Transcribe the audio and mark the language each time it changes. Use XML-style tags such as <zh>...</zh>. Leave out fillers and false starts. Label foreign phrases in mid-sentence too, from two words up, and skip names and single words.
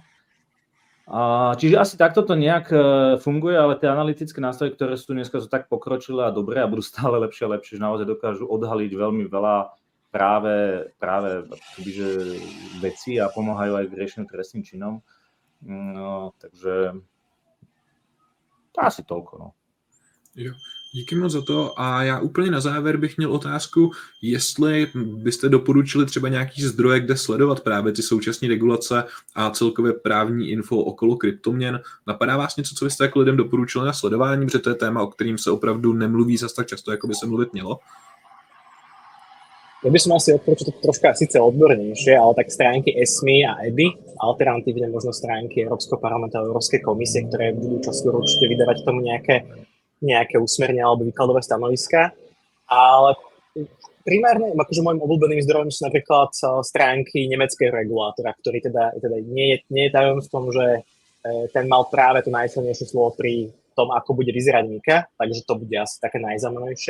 <sk>Čiže asi takto to nejak funguje, ale tie analytické nástroje, ktoré sú dneska, sú tak pokročilé a dobré a budú stále lepšie a lepšie, že naozaj dokážu odhaliť veľmi veľa práve veci a pomáhajú aj k riešeniu trestným činom. No, takže asi toľko. No.</sk> <cs>Jo. Díky moc za to a já úplně na závěr bych měl otázku, jestli byste doporučili třeba nějaký zdroje, kde sledovat právě ty současné regulace a celkově právní info okolo kryptoměn. Napadá vás něco, co byste jako lidem doporučili na sledování, protože to je téma, o kterým se opravdu nemluví zas tak často, jako by se mluvit mělo?</cs> <sk>Ja by som asi odporúčil to troška síce odbornejšie, ale tak stránky ESMI a EBI, alternatívne možno stránky Európskeho parlamentu a Európskej komisie, ktoré budú čoskoro určite vydávať tomu nejaké usmernenia alebo výkladové stanoviská. Ale primárne, akože môjim obľúbeným zdrojom sú napríklad stránky nemeckého regulátora, ktorý teda nie je tajomstvom, že ten mal práve to najsilnejšie slovo pri tom, ako bude vyzerať Mika, takže to bude asi také najzaujímavejšie.</sk>